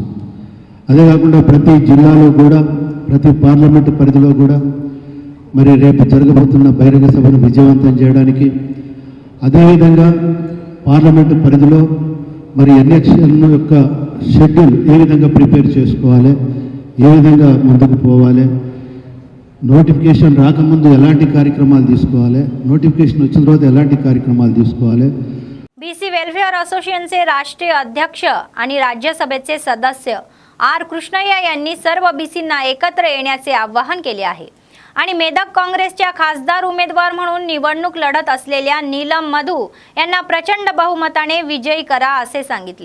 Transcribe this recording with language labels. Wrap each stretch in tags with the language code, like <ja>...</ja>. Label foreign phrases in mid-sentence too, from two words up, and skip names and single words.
<te>అదే కాకుండా ప్రతి జిల్లాలో కూడా ప్రతి పార్లమెంటు పరిధిలో కూడా మరి రేపు జరగబోతున్న బహిరంగ సభను విజయవంతం చేయడానికి, అదేవిధంగా పార్లమెంటు పరిధిలో మరి ఎలక్షన్ యొక్క షెడ్యూల్ ఏ విధంగా ప్రిపేర్ చేసుకోవాలి, ఏ విధంగా ముందుకు పోవాలి, నోటిఫికేషన్ రాకముందు ఎలాంటి కార్యక్రమాలు తీసుకోవాలి, నోటిఫికేషన్ వచ్చిన తర్వాత ఎలాంటి కార్యక్రమాలు తీసుకోవాలి.</te> <mr>बीसी वेलफेअर असोसिएशनचे राष्ट्रीय अध्यक्ष आणि राज्यसभेचे सदस्य आर कृष्णय्या यांनी सर्व बीसींना एकत्र येण्याचे आवाहन केले आहे आणि मेदक काँग्रेसच्या खासदार उमेदवार म्हणून निवडणूक लढत असलेल्या नीलम मधू यांना प्रचंड बहुमताने विजयी करा असे सांगितले.</mr>